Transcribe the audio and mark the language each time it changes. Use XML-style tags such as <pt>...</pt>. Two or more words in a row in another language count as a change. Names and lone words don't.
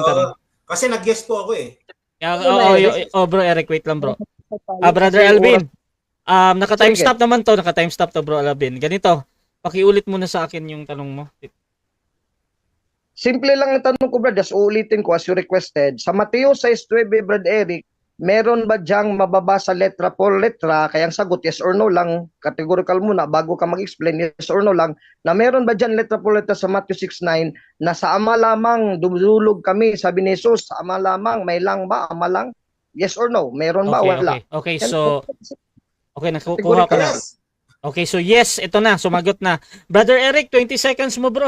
<tl>yung tanong. kasi nag-guess po ako eh. Bro Eric, wait lang, bro. Brother Alvin, naka-</tl> <en>time stop</en> <tl>naman to. Naka-</tl> <en>time stop</en> <tl>to, bro Alvin. Ganito, pakiulit muna sa akin yung tanong mo. Simple lang ang tanong ko, Brad. Just ulitin ko</tl> <en>as you requested.</en> <tl>Sa Mateo 6:9, Brad Eric, meron ba diyang mababasa</tl> <es>letra por letra?</es> <tl>Kaya ang sagot,</tl> <en>yes or no</en> <tl>lang. Categorical muna bago ka mag-explain,</tl> <en>yes or no</en> <tl>lang. Na meron ba dyan</tl> <es>letra por letra</es> <tl>sa Matthew 6:9 na sa Ama lamang dumulog kami? Sabi ni Jesus, sa Ama lamang, may lang ba? Ama lang?</tl> <en>Yes or no?</en> <tl>Meron ba? Wala. Okay, so nakukuha ko na. Okay, so yes, ito na, sumagot na. Brother Eric, 20 seconds mo, bro.</tl>